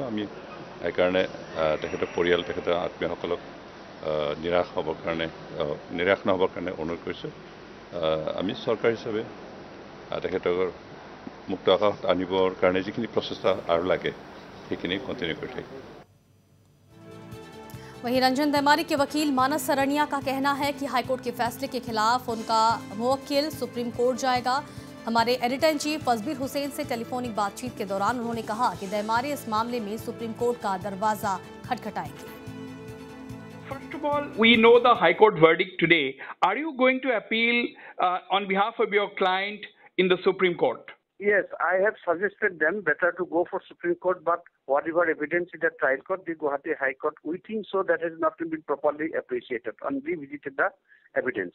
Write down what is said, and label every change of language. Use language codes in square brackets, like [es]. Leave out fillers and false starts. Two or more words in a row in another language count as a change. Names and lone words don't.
[as] আমি সেইকাৰণে তেখেতৰ পৰিয়াল, তেখেতৰ আত্মীয়সকলক নিৰাশ নহ'বৰ কাৰণে অনুৰোধ কৰিছোঁ। আমি চৰকাৰ হিচাপে তেখেতৰ মুক্ত আকাশত আনিবৰ কাৰণে যিখিনি প্ৰচেষ্টা আৰু লাগে সেইখিনি কণ্টিনিউ কৰি থাকিব। [hi] वहीं रंजन दयमारी के वकील मानस सरनिया का कहना है कि हाईकोर्ट के फैसले के खिलाफ उनका मुवक्किल सुप्रीम कोर्ट जाएगा। हमारे [en] editor in chief [hi] फजबीर हुसैन से टेलीफोनिक बातचीत के दौरान उन्होंने कहा कि दयमारी इस मामले में सुप्रीम कोर्ट का दरवाजा खटखटाएंगे। [en] First of all, we know the High Court verdict today. Are you going to appeal on behalf of your client in the Supreme Court? Yes, I have suggested them better to go for Supreme Court, but whatever evidence in the trial court, the Guwahati High Court, we think so that has not been properly appreciated and revisited the evidence.